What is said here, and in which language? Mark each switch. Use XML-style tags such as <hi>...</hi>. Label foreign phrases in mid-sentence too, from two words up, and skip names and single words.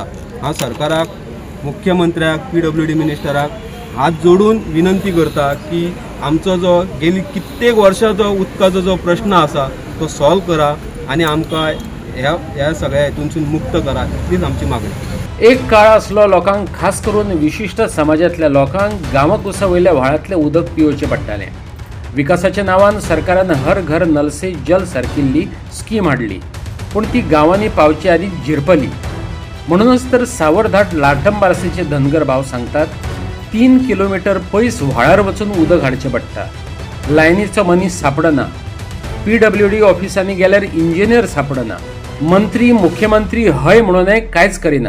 <kok>हांव सरकाराक मुख्यमंत्र्याक PWD मिनिस्टराक हात जोडून विनंती करता की आमचो जो गेली कित्येक वर्सांचो उदकाचो जो प्रश्न आसा तो सॉल्व करा आनी आमकां ह्या सगळ्या हेतूनसून मुक्त करा इतलीच आमची मागणी. एक काळ असलो लोकांक खास करून विशिष्ट समाजातल्या लोकांक गांवाकुसा वयल्या व्हाळांतलें उदक पिवचें पडटालें. विकासाच्या नांवान सरकारान हर घर नल से जल सारकिल्ली स्कीम हाडली पूण ती गांवांनी पावचे आदी झिरपली. म्हणूनच तर सावरधाट लाटंबारसेचे धनगर भाव सांगतात 3 किलोमीटर पयस व्हाळार वचून उदक हाडचें पडटा. लायनीचो मनीस सापडना. PWD ऑफिसांनी गेल्यार इंजिनियर सापडना. मंत्री मुख्यमंत्री हय म्हणूनय कांयच करिनात.</kok>